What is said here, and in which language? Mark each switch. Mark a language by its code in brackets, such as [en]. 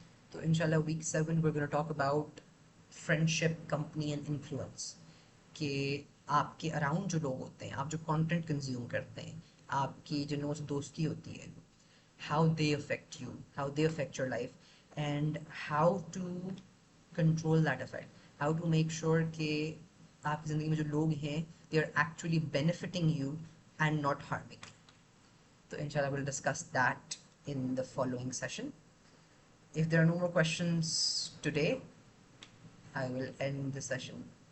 [ur] تو ان شاء اللہ week 7 [en] we're going to talk about friendship, company and influence. [ur] کہ آپ کے اراؤنڈ جو لوگ ہوتے ہیں, آپ جو کانٹینٹ کنزیوم کرتے ہیں, آپ کی جنہوں سے دوستی ہوتی ہے, [en] how they affect you, how they affect your life, and how to control that effect, [ur] how to make sure کہ آپ کی زندگی میں جو لوگ ہیں [en] they are actually benefiting you and not harming you. تو inshallah we'll discuss that in the following session. If there are no more questions today, I will end the session.